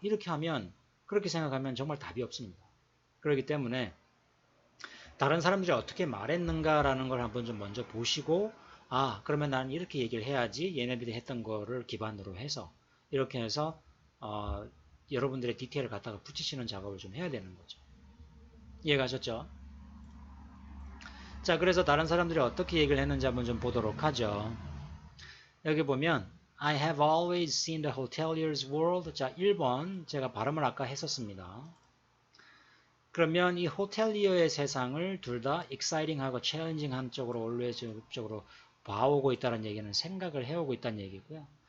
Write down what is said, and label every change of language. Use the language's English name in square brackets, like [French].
[Korean] 이렇게 하면 그렇게 생각하면 정말 답이 없습니다. 그렇기 때문에 다른 사람들이 어떻게 말했는가라는 걸 한번 좀 먼저 보시고 그러면 나는 이렇게 얘기를 해야지 얘네들이 했던 거를 기반으로 해서 이렇게 해서 여러분들의 디테일을 갖다가 붙이시는 작업을 좀 해야 되는 거죠. 이해가셨죠? 자, 그래서 다른 사람들이 어떻게 얘기를 했는지 한번 좀 보도록 하죠. 여기 보면 [English] I have always seen the hotelier's world. [Korean] 자, 1번 제가 발음을 아까 했었습니다. 그러면 이 호텔리어의 세상을 둘 다 exciting하고 challenging한 쪽으로 always 쪽으로 봐오고 있다는 얘기는 생각을 해오고 있다는 얘기고요.